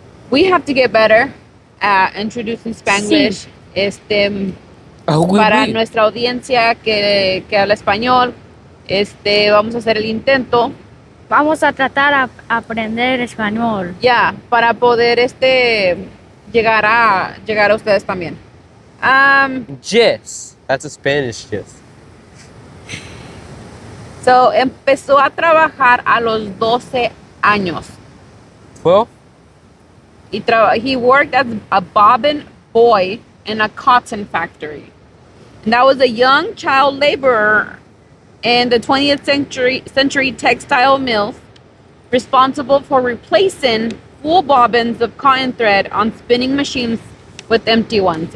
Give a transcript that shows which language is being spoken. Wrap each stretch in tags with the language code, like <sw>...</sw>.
<en>we have to get better at introducing Spanglish.</en> <fr>Oh, oui,</fr> <es>Para</es> <fr>oui.</fr> <es>nuestra audiencia que habla español, vamos a hacer el intento, Vamos a tratar a aprender español. ya, para poder llegar a ustedes también.</es> <en>Yes. That's a Spanish yes.</en> <es>So empezó a trabajar a los 12 años.</es> <en>12? He worked as a bobbin boy in a cotton factory. And that was a young child laborer in the 20th century textile mills, responsible for replacing full bobbins of cotton thread on spinning machines with empty ones.</en>